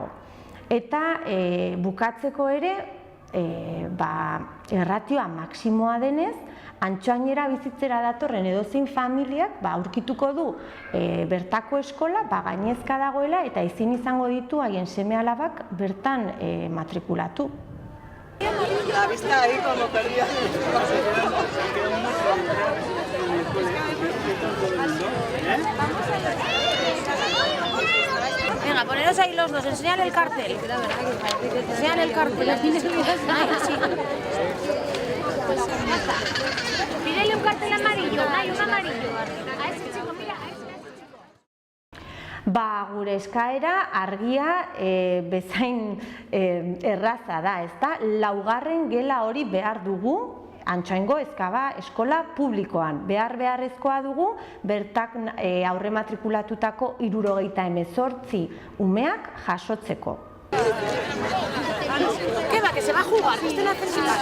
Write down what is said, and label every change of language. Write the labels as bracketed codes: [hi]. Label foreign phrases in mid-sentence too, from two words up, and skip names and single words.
[eu] Eta bukatzeko ere, erratioa maksimoa denez, Antxoainera bizitzera datorren edozein familiak aurkituko du bertako eskola gainezka dagoela eta ezin izango ditu haien seme-alabak bertan matrikulatu. [es] La vista ahí como perdida. Venga, poneros ahí los dos, enseñad el cartel. Enseñad el cartel. Pídele un cartel amarillo, un amarillo. A ese chico, mira, a ese chico. [eu] Gure eskaera argia bezain erraza da, ezta? 4. gela hori behar dugu Antxoaingo Ezkaba Eskola Publikoan. Beharrezkoa dugu bertak aurre matrikulatutako 78 umeak jasotzeko. [es] ¿Qué va? Que se va a jugar, que usted no hace nada.